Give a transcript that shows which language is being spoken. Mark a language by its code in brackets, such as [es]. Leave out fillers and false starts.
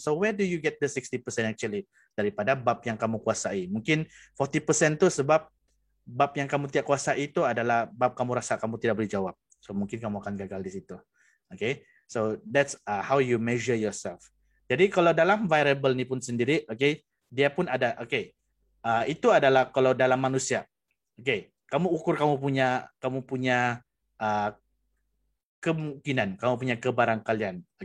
[en] So where do you get the 60% actually? [ms] Daripada bab yang kamu kuasai. Mungkin 40% tu sebab bab yang kamu tidak kuasai itu adalah bab kamu rasa kamu tidak boleh jawab. So mungkin kamu akan gagal di situ. [en] So that's how you measure yourself. [ms] Jadi kalau dalam variable ni pun sendiri, dia pun ada, itu adalah kalau dalam manusia. Kamu ukur kamu punya kemungkinan, kamu punya kebarangkalian.